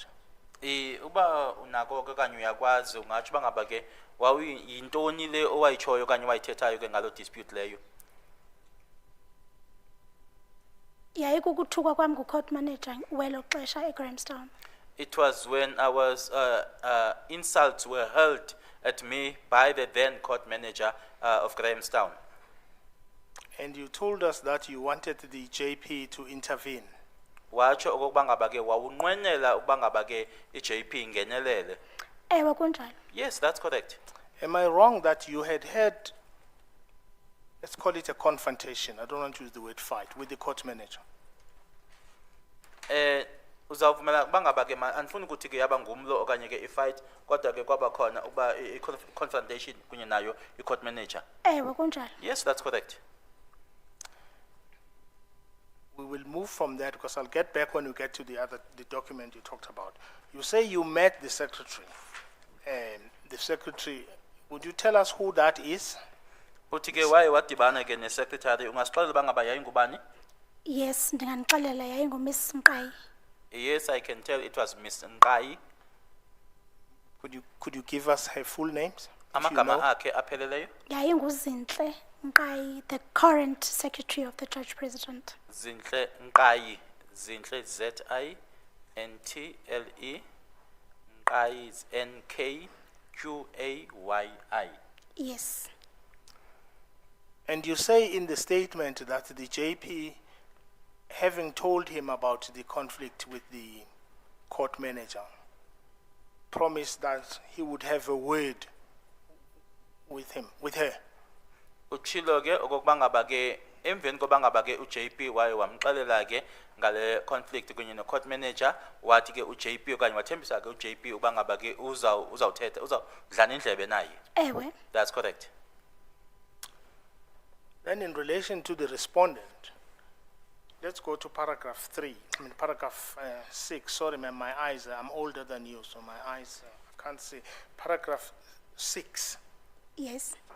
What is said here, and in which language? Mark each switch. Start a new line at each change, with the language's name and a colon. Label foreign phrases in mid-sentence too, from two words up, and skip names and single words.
Xhosa: Uba unako ke kanye uyakwazi ungatsho bangaba ke wawuyintoni le owayitshoyo kanye wayithethayo ke ngalo dispute leyo? Yayi kukuthukwa kwami ngu-
English: court manager
Xhosa: welo xesha eGrahamstown.
English: It was when I was insults were hurled at me by the then court manager of Grahamstown. And you told us that you wanted the JP to intervene.
Xhosa: Watsho okokuba ngaba ke wawunqwenela ukuba ngaba ke i-JP ingenelele. Ewe kunjalo.
English: Yes, that's correct. Am I wrong that you had had, let's call it a confrontation, I don't want to use the word fight, with the court manager?
Xhosa: Uzawuvumela ukuba ngaba ke andifuni ukuthi ke yaba ngumlo okanye ke i-fight kodwa ke kwaba khona ukuba i-confrontation kunye nayo i-
English: court manager?
Xhosa: Ewe kunjalo.
English: Yes, that's correct. We will move from that because I'll get back when we get to the document you talked about. You say you met the secretary. The secretary, would you tell us who that is?
Xhosa: Uthi ke waye wadibana ke ne-secretary, ungasixelela uba ngaba yayingubani? Yes, ndinganixelela yayi nguMiss Mqayi.
English: Yes, I can tell it was Miss Nkai. Could you give us her full names? if you
Xhosa: Amagama
English: know?
Xhosa: akhe apheleleyo? Yayi nguZinhle Mqayi,
English: the current secretary of the Judge President. Zinhle Nkai, Zinhle Z-I-N-T-L-E, Nkai is N-K-Q-A-Y-I. Yes. And you say in the statement that the JP, having told him about the conflict with the court manager promised that he would have a word with her.
Xhosa: Uchilo ke okokuba ngaba ke emveni koba ngaba ke uJP waye wamxelela ke ngale conflict kunye no
English: court manager
Xhosa: wathi ke uJP okanye wathembisa ke uJP uba ngaba ke uzawuthetha uzawudlana indlebe naye. Ewe.
English: That's correct. Then in relation to the respondent, let's go to paragraph 6. Sorry, ma'am, my eyes, I'm older than you, so my eyes, I can't see. Paragraph 6. Yes.